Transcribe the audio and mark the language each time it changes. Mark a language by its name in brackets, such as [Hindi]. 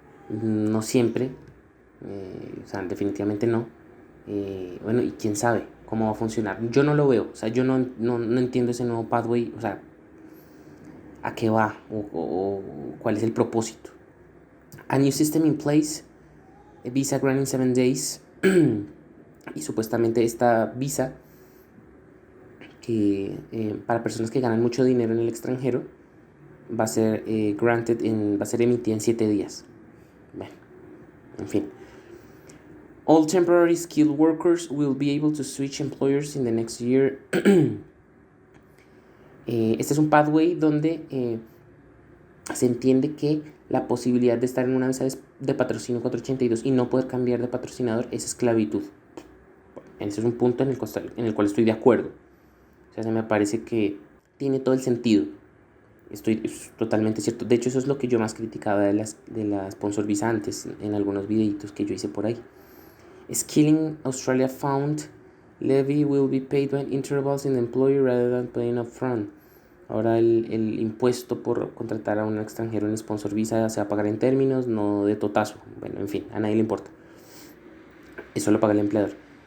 [Spanish] No siempre, o sea, definitivamente no. Bueno, y quién sabe cómo va a funcionar. Yo no lo veo, o sea, yo no entiendo ese nuevo pathway, o sea, a qué va o cuál es el propósito. [English] A new system in place, a visa granting 7 days. [Spanish] Y supuestamente esta visa que para personas que ganan mucho dinero en el extranjero va a ser va a ser emitida en 7 días. Bueno, en fin. [English] All temporary skilled workers will be able to switch employers in the next year. [Spanish] Este es un pathway donde se entiende que la posibilidad de estar en una visa de patrocinio 482 y no poder cambiar de patrocinador es esclavitud. Ese es un punto en el cual estoy de acuerdo. O sea, se me parece que tiene todo el sentido. Es totalmente cierto. De hecho, eso es lo que yo más criticaba de la sponsor visa antes, en algunos videitos que yo hice por ahí. [English] Skilling Australia found levy will be paid by intervals in the employer rather than paying upfront. [Spanish] Ahora el impuesto por contratar a un extranjero en sponsor visa se va a pagar en términos, no de totazo. Bueno, en fin, a nadie le importa. Eso lo paga el empleador.